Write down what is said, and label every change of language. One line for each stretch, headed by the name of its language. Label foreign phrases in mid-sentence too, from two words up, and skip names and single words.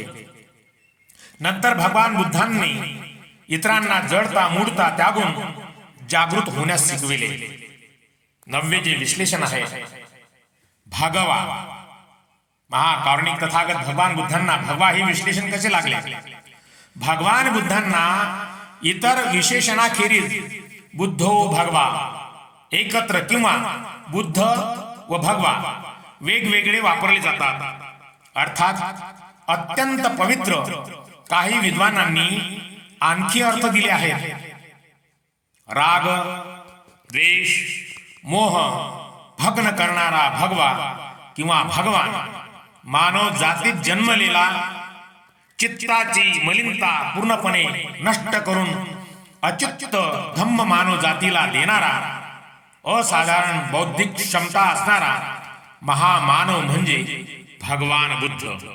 Marathi: नंतर भगवान बुद्धांनी इतरांना जडता मूढता त्यागून जागृत होण्यास शिकविले. नववे जे विश्लेषण आहे, भगवा महाकारुणिक तथागत भगवान बुद्धांना भगवा हे विश्लेषण कसे लागले? भगवान बुद्धांना इतर विशेषणाखेरीज
Pali: बुद्धो भगवा
Marathi: एकत्र किंवा बुद्ध व भगवा वेगवेगळे वापरले जातात. अर्थात अत्यंत पवित्र काही विद्वानांनी आणखी अर्थ दिले आहेत. राग द्वेष मोह भग्न करणारा भगवा किंवा भगवान मानव जातीत जन्मलेला चित्ताची मलिनता पूर्णपणे नष्ट करून अच्युत धम्म मानव जातीला देणारा असाधारण बौद्धिक क्षमता असणारा महामानव म्हणजे भगवान बुद्ध.